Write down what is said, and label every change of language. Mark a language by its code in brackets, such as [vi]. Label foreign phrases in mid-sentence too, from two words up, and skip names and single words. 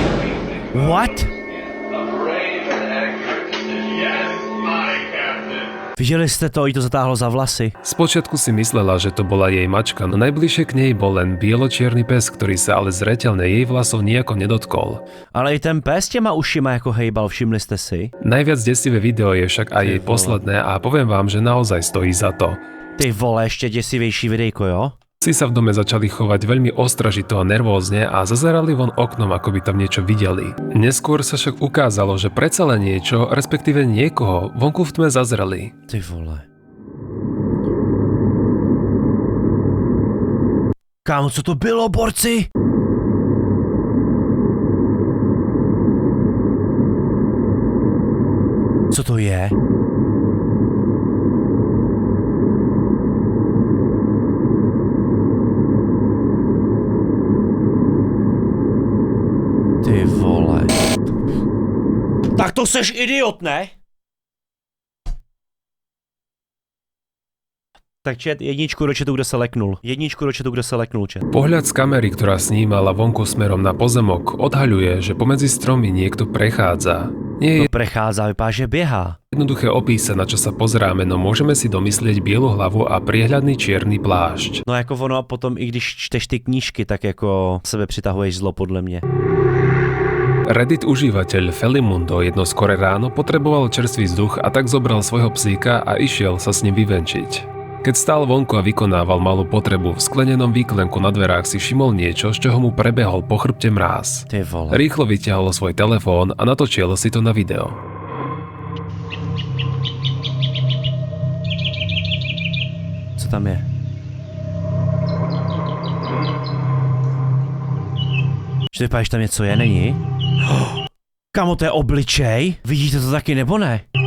[cs] What? Viděli jste to, jí to zatáhlo za vlasy. [sk] Spočiatku si myslela, že to bola jej mačka, no najbližšie k nej bol len bielo-čierny pes, ktorý sa ale zreteľne jej vlasov nejako nedotkol. [cs] Ale i ten pes těma ušima jako hejbal, všimli jste si? [sk] Najviac desivé video je však aj jej posledné a poviem vám, že naozaj stojí za to. [cs] Ty vole, ještě děsivější videjko, jo? [sk] Si sa v dome začali chovať veľmi ostražito a nervózne a zazerali von oknom, ako by tam niečo videli. Neskôr sa však ukázalo, že predsa len niečo, respektíve niekoho, vonku v tme zazreli. [cs] Ty vole. Kámo, co to bylo, borci? Co to je? Ty vole. Tak to seš idiot, ne? Tak čet, jedničku do četu, kdo se leknul. Jedničku do četu, kdo se leknul, čet. [sk] Pohľad z kamery, ktorá snímala vonku smerom na pozemok, odhaľuje, že pomedzi stromy niekto prechádza. Nie je [cs] Prechádza, vypadá, že běhá. [sk] jednoduché opísať, na čo sa pozeráme, no môžeme si domyslieť bielu hlavu a priehľadný čierny plášť. [cs] No jako ono a potom i když čteš ty knížky, tak jako sebe přitahuješ zlo podle mě. [sk] Reddit užívateľ Felimundo jedno skore ráno potreboval čerstvý vzduch a tak zobral svojho psíka a išiel sa s ním vyvenčiť. Keď stál vonku a vykonával malú potrebu, v sklenenom výklenku na dverách si všimol niečo, z čoho mu prebehol po chrbte mráz. [cs] Ty vole. [sk] Rýchlo vyťahol svoj telefón a natočil si to na video. [cs] Co tam je? Že vypadá, že tam něco je, není? Kamo, to je obličej? Vidíte to taky nebo ne?